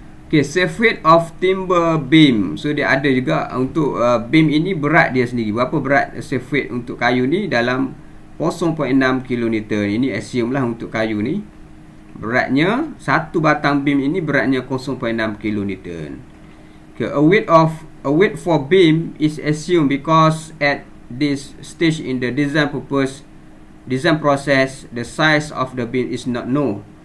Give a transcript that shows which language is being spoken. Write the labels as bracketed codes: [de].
[en] Okey, safe weight of timber beam. [ms] So dia ada juga untuk beam ini, berat dia sendiri. Berapa berat safe weight untuk kayu ni? Dalam 0.6 kN. Ini assume lah untuk kayu ni. Beratnya, satu batang beam ini beratnya 0.6 kN. [en] Okay, a weight for beam is assumed because at this stage in the design process, the size of the beam is not known.